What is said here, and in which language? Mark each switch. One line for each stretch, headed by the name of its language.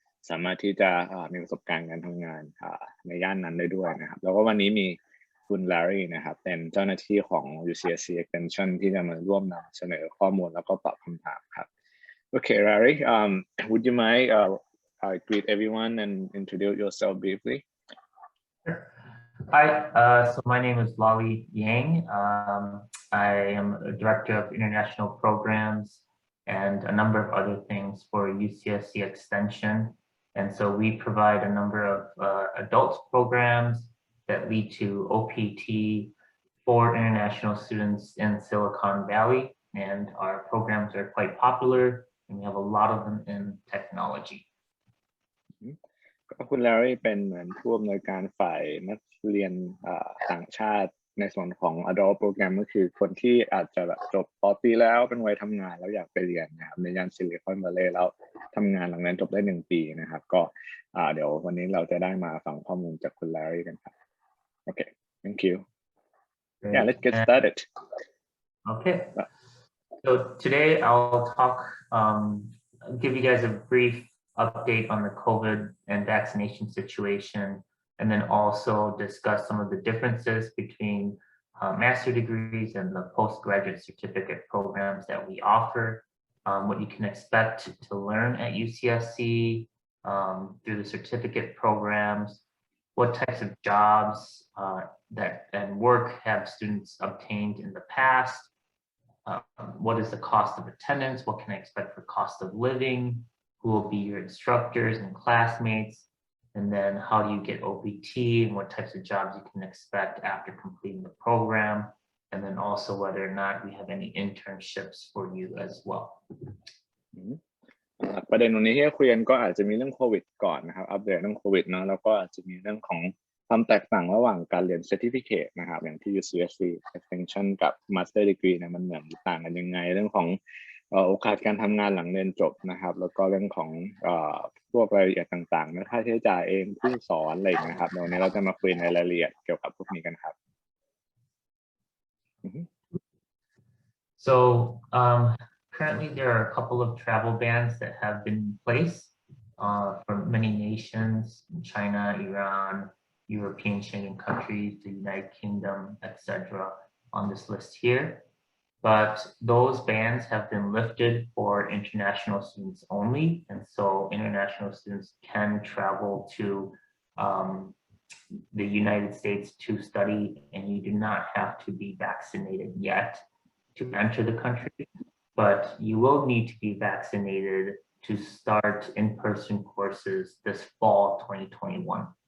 Thai: สามารถที่จะมีประสบการณ์การทำงานในย่านนั้นได้ด้วยนะครับแล้วก็วันนี้มีคุณแลรี่นะครับเป็นเจ้าหน้าที่ของ UCSC Extension ที่จะมาร่วมนำเสนอข้อมูลแล้วก็ตอบคำถามครับ
English: Okay, Larry, would you mind greet everyone and introduce yourself briefly? Hi, so my name is Lali Yang. I am a Director of International Programs and a number of other things for UCSC Extension. And so we provide a number of adult programs that lead to OPT for international students in Silicon Valley. And our programs are quite popular, and we have a lot of them in technology.
Thai: คุณ Larry เป็นเหมือนผู้อำนวยการฝ่ายนักเรียนต่างชาติในส่วนของ Adult Program ก็คือคนที่อาจจะแบบจบป. ตรีแล้วเป็นวัยทำงานแล้วอยากไปเรียนนะครับในย่านซิลิคอนวัลเลย์แล้วทำงานหลังนั้นจบได้1 ปีนะครับก็เดี๋ยววันนี้เราจะได้มาฟังข้อมูลจากคุณ Larry กันครับ
English: Okay, thank you. Yeah, let's get started. Okay. So today I'll talk, give you guys a brief update on the COVID and vaccination situation, and then also discuss some of the differences between master degrees and the postgraduate certificate programs that we offer, what you can expect to learn at UCSC through the certificate programs, what types of jobs and work have students obtained in the past, what is the cost of attendance, what can I expect for cost of living, who will be your instructors and classmates, and then how do you get OPT and what types of jobs you can expect after completing the program, and then also whether or not we have any internships for you as well.
Thai: ประเด็นตรงนี้ที่จะคุยกันก็อาจจะมีเรื่องโควิดก่อนนะครับอัปเดตเรื่องโควิดเนาะแล้วก็อาจจะมีเรื่องของความแตกต่างระหว่างการเรียน Certificate นะครับอย่างที่ UCSC Extension กับ Master Degree เนี่ยมันเหมือนต่างกันยังไงเรื่องของโอกาสการทำงานหลังเรียนจบนะครับแล้วก็เรื่องของพวกรายละเอียดต่างๆค่าใช้จ่ายเองผู้สอนอะไรอย่างเงี้ยครับเดี๋ยววันนี้เราจะมาคุยในรายละเอียดเกี่ยวกับพวกนี้กันครับ
English: So currently there are a couple of travel bans that have been in place for many nations, China, Iran, European Schengen countries, the United Kingdom, etc. on this list here. But those bans have been lifted for international students only, and so international students can travel to the United States to study, and you do not have to be vaccinated yet to enter the country, but you will need to be vaccinated to start in-person courses this fall 2021.